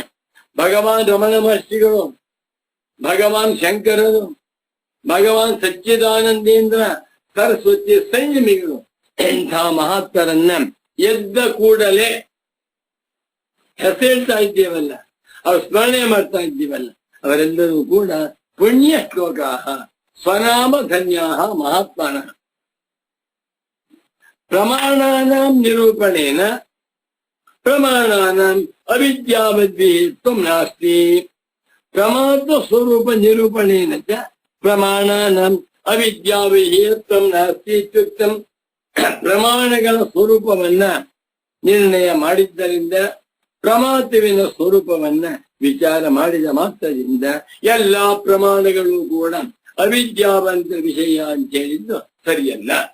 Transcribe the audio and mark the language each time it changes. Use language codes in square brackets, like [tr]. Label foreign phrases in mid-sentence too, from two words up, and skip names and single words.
[kn] ಭಗವಾನ್ ರಮಣ ಮಹರ್ಷಿಗಳು, ಭಗವಾನ್ ಶಂಕರರು, ಭಗವಾನ್ ಸಚ್ಚಿದಾನಂದೇಂದ್ರ ಸರಸ್ವತಿ ಸಂಯಮಿಗಳು, ಇಂಥ ಮಹಾತ್ಮರನ್ನ ಎದ್ದ ಕೂಡಲೇ ಹೆಸೇಳ್ತಾ ಇದ್ದೀವಲ್ಲ, ಅವ್ರ ಸ್ಮರಣೆ ಮಾಡ್ತಾ ಇದ್ದೀವಲ್ಲ, ಅವರೆಲ್ಲರೂ ಕೂಡ [sa] ಪುಣ್ಯ ಶ್ಲೋಕಾ ಸ್ವನಾಮ ಧನ್ಯಾ ಮಹಾತ್ಮನ. ಪ್ರಮಾಣಾನಾಂ ನಿರೂಪಣೇನ ಪ್ರಮಾಣಾನಾಂ ಅವಿದ್ಯಾವದ್ವಿಹಿತ್ವಂ ನಾಸ್ತಿ. ಪ್ರಮಾತ್ರ ಸ್ವರೂಪ ನಿರೂಪಣೇನ ಚ ಪ್ರಮಾಣಾನಾಂ ಅವಿದ್ಯಾವಿಹಿತ್ವಂ ನಾಸ್ತಿ ಇತ್ಯುಕ್ತಂ. [kn] ಪ್ರಮಾಣಗಳ ಸ್ವರೂಪವನ್ನ ನಿರ್ಣಯ ಮಾಡಿದ್ದರಿಂದ, ಪ್ರಮಾತುವಿನ ಸ್ವರೂಪವನ್ನ ವಿಚಾರ ಮಾಡಿದ ಮಾತ್ರದಿಂದ ಎಲ್ಲಾ ಪ್ರಮಾಣಗಳು ಕೂಡ ಅವಿದ್ಯಾವಂತ ವಿಷಯ ಅಂತ ಹೇಳಿದ್ದು ಸರಿಯಲ್ಲ.